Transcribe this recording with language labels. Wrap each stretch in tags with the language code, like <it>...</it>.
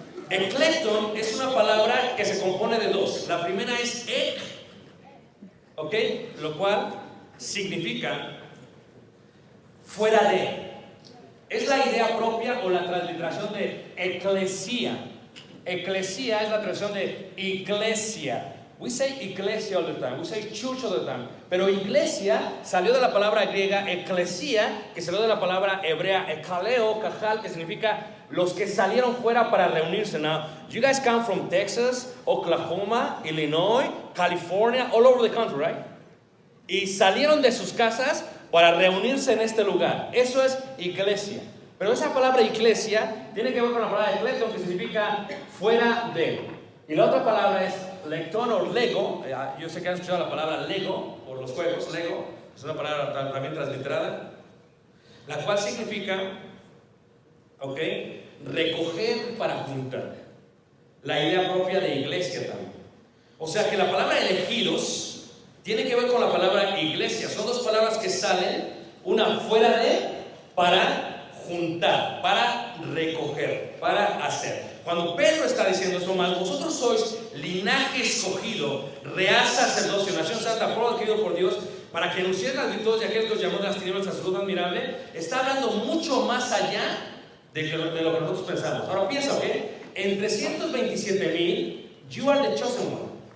<es>Eklekton es una palabra que se compone de 2. La primera es ek, ¿ok? Lo cual significa fuera de. Es la idea propia o la transliteración de eclesia. Eclesia es la traducción de iglesia.</es> <en>We say iglesia all the time, we say church all the time.</en> <es>Pero iglesia salió de la palabra griega eclesia, que salió de la palabra hebrea ekaleo, kajal, que significa los que salieron fuera para reunirse.</es> <en>Now, you guys come from Texas, Oklahoma, Illinois, California, all over the country, right?</en> <es>Y salieron de sus casas para reunirse en este lugar. Eso es iglesia. Pero esa palabra iglesia tiene que ver con la palabra ecleton, que significa fuera de. Y la otra palabra es lectón o lego. Yo sé que han escuchado la palabra lego por los juegos, lego. Es una palabra también transliterada, la cual significa, ¿ok? Recoger para juntar. La idea propia de iglesia también. O sea que la palabra elegidos tiene que ver con la palabra iglesia. Son 2 palabras que salen, una fuera de, para juntar, para recoger, para hacer. Cuando Pedro está diciendo esto más, vosotros sois linaje escogido, real sacerdocio, nación santa, pueblo adquirido por Dios, para que anunciéis las virtudes de aquel que os llamó de las tinieblas a su luz admirable. Está hablando mucho más allá de lo que nosotros pensamos. Ahora piensa, ¿ok?</es> <en>en 327,000, you are the chosen one.</en>